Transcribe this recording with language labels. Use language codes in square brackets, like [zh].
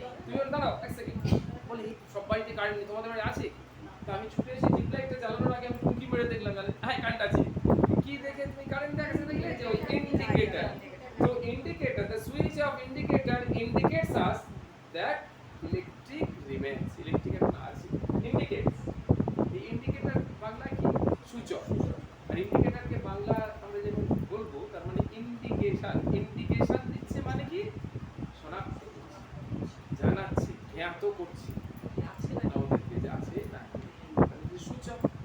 [bn] তুমি বল দাঁড়াও এক সেকেন্ড, বলি সব বাড়িতে কারেন্ট নেই, তোমাদের বাড়ি আছে? তো আমি ছুটে এসে টিপ লাইটটা জ্বালানোর আগে আমি টুকি মেরে দেখলাম, জানেন হ্যাঁ কারেন্ট আছে। কি দেখে তুমি কারেন্ট দেখাতে দেখলে? যে ওই indicator. [en] So indicator, the switch of indicator indicates us that electric remains. [bn] Electric এখন আছে, indicates. এই ইন্ডিকেটর বাংলা কি? সূচক। আর ইন্ডিকেটরকে বাংলা আমরা যেমন বলবো, তার মানে ইন্ডিকেশন। ইন্ডিকেশন দিচ্ছে মানে কি? শনাক্ত করছে, জানাচ্ছে, জ্ঞাত করছে আমাদেরকে যে আছে না, সূচক।